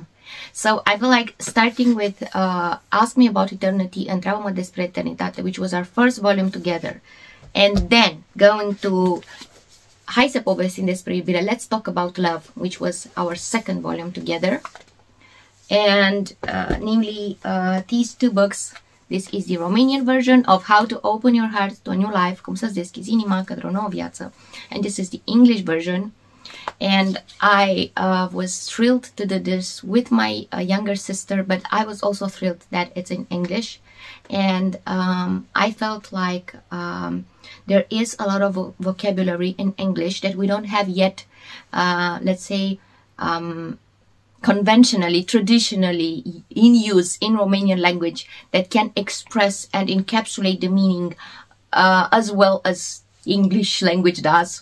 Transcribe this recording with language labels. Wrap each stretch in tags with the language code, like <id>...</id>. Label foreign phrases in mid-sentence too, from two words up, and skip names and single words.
<en>So I feel like starting with Ask Me About Eternity, Întreabă-mă despre eternitate, which was our first volume together, and then going to Hai să povestim despre iubire, Let's Talk About Love, which was our second volume together. And namely these two books. This is the Romanian version of How to Open Your Heart to a New Life, cum să-ți deschizi inima către o nouă viață. And this is the English version. And I was thrilled to do this with my younger sister, but I was also thrilled that it's in English. And I felt like there is a lot of vocabulary in English that we don't have yet, let's say, conventionally, traditionally in use in Romanian language, that can express and encapsulate the meaning as well as English language does.</en>